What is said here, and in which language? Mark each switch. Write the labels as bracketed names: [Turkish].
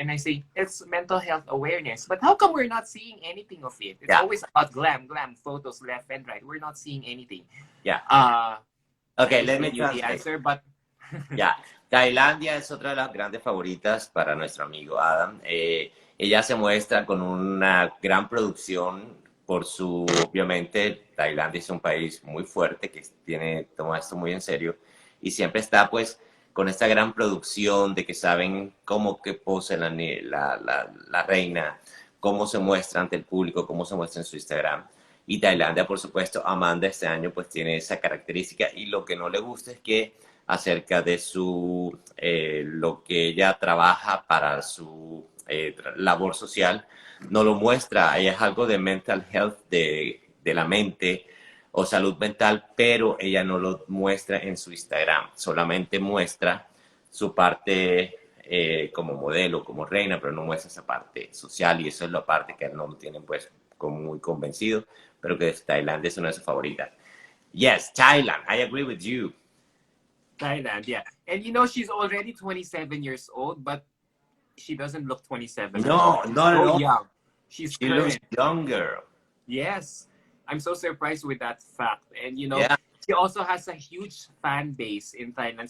[English] And I say, it's mental health awareness. But how come we're not seeing anything of it? It's always about glam photos left and right. We're not seeing anything. Yeah. Okay, let me translate. The answer, but yeah. [Spanish] Tailandia es otra de las grandes favoritas para nuestro amigo Adam. Ella se muestra con una gran producción por su, obviamente, Tailandia es un país muy fuerte que toma esto muy en serio, y siempre está pues con esta gran producción de que saben cómo que pose la reina, cómo se muestra ante el público, cómo se muestra en su Instagram. Y Tailandia, por supuesto, Amanda este año pues tiene esa característica, y lo que no le gusta es que acerca de lo que ella trabaja para su labor social, no lo muestra. Ella es algo de [English] mental health, [Spanish] de la mente o salud mental, pero ella no lo muestra en su Instagram. Solamente muestra su parte como modelo, como reina, pero no muestra esa parte social, y eso es la parte que no lo tienen pues como muy convencido, pero que Tailandia es una de sus favoritas. [English] Yes, Thailand, I agree with you. Thailand, yeah. And you know, she's already 27 years old, but she doesn't look 27. No, not at all. Young. She looks younger. Yes. I'm so surprised with that fact. And, you know, she also has a huge fan base in Thailand.